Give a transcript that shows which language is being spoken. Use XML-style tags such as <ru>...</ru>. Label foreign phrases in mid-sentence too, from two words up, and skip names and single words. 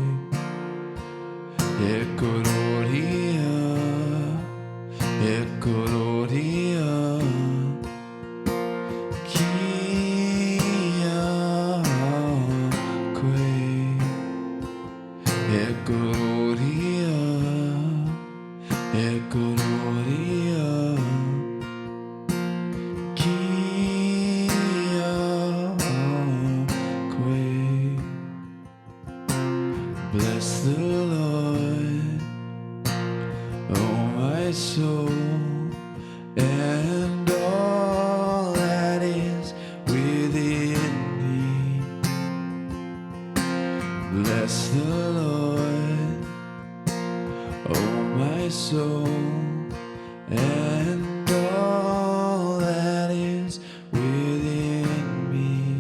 <mi>E kororia, e kororia, kia koe. E kororia, e kororia, kia koe.</mi> <en>Bless the Lord, oh my soul, and all that is within me. Bless the Lord, oh my soul, and all that is within me.</en>